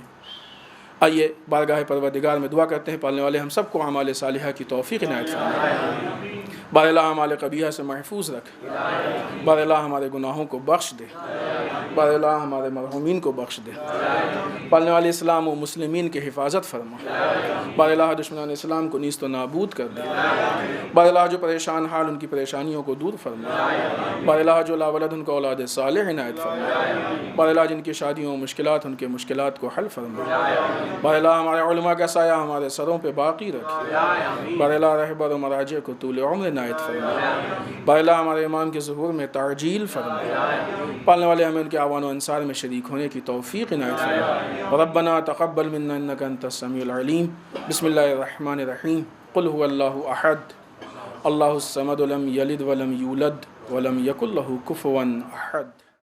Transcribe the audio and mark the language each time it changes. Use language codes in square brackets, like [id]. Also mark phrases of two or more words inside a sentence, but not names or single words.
[ur] آئیے بارگاہ پروردگار میں دعا کرتے ہیں، پالنے والے ہم سب کو اعمال صالحہ کی توفیق عنایت فرمائے، بار اللہ اعمال قبیحہ سے محفوظ رکھ، بار اللہ ہمارے گناہوں کو بخش دے، بار اللہ ہمارے مرحومین کو بخش دے، پالنے والے اسلام و مسلمین کی حفاظت فرما، بار اللہ دشمنان اسلام کو نیست و نابود کر دے، بار اللہ جو پریشان حال ان کی پریشانیوں کو دور فرما، بار اللہ جو لا ولد ان کو اولاد صالح عنایت فرما، بار اللہ جن کی شادیوں و مشکلات ان کے مشکلات کو حل فرما، بار اللہ ہمارے علماء کا سایہ ہمارے سروں پہ باقی رکھ، بار اللہ رہبر و مراجع کو طول عمر عنایت فرما، بار اللہ ہمارے امام کے ظہور میں تعجیل فرما، پالنے والے ہمیں ان کے اعوان و انصار میں شریک ہونے کی توفیق عنایت فرما۔ [ar] ربنا تقبل منا انك انت السميع العليم، بسم الله الرحمن الرحيم، قل هو الله احد الله الصمد لم يلد ولم يولد ولم يكن له كفوا احد۔